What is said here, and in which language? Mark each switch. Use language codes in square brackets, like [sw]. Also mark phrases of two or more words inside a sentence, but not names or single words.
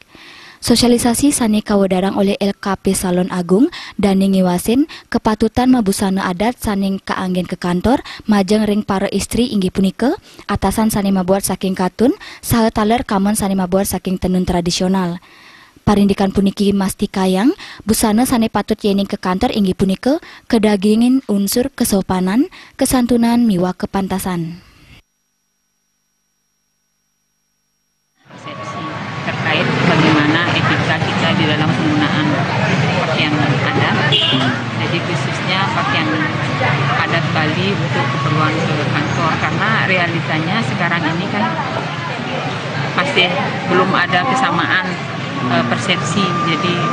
[ban] Sosialisasi sane kawadarang oleh LKP Salon Agung dan ngiwasin kepatutan mabusana adat saning kaanggen [id] ke kantor [ban] majeng ring para istri inggi punika atasan sane mabuat saking katun saha taler kamon sane mabuat saking tenun tradisional. Parindikan puniki masti kayang busana sane patut yening [id] ke kantor [ban] inggi punika kedagingin unsur kesopanan, kesantunan miwa kepantasan. [id] Terkait bagaimana etika kita di dalam penggunaan pakaian adat, jadi khususnya pakaian adat Bali untuk keperluan ke kantor, karena realitanya sekarang ini kan masih belum ada kesamaan persepsi, jadi